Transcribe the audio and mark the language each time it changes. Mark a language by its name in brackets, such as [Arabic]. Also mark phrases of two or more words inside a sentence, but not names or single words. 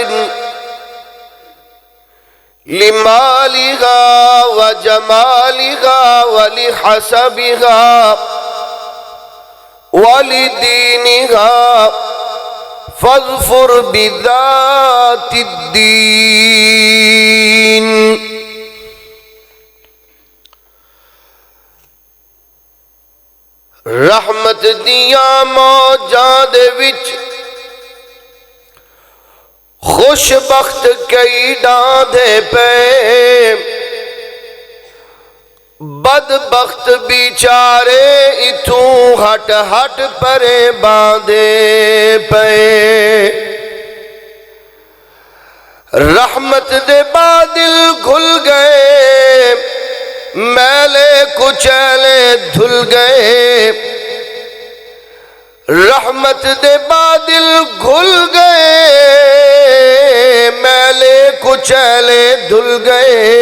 [Arabic] لمالها وجمالها ولحسبها ولدينها فاظفر بذات الدين. [Saraiki] رحمت دیاں موجاں دے وچ خوش بخت کئی ڈاندے پے، بدبخت بیچارے اتھوں ہٹ ہٹ پرے باندے پے. رحمت دے بادل گھل گئے، میلے کچیلے دھل گئے. رحمت دے بادل گھل گئے، میلے کچیلے دھل گئے.